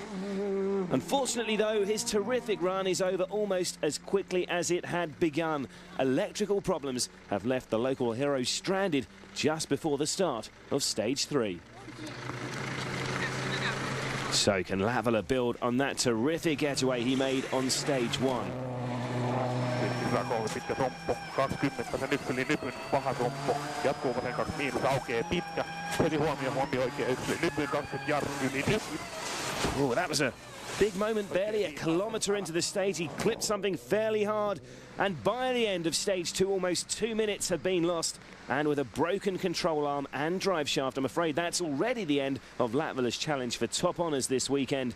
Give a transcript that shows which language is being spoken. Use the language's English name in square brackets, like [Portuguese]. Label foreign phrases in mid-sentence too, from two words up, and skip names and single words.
[English] Unfortunately, though, his terrific run is over almost as quickly as it had begun. Electrical problems have left the local hero stranded just before the start of stage 3. So can Latvala build on that terrific getaway he made on stage 1? [Finnish] Hyvä koulu, pitkä tromppo, 20 se nyppyli nypyn, paha tromppo, jatkuu vasen 2 miinus, aukeaa pitkä ja heti huomio oikein yksi. Nyt 20 jarru. [English] Oh, that was a big moment, barely a kilometre into the stage. He clipped something fairly hard, and by the end of stage 2, almost 2 minutes have been lost. And with a broken control arm and drive shaft, I'm afraid that's already the end of Latvia's challenge for top honours this weekend.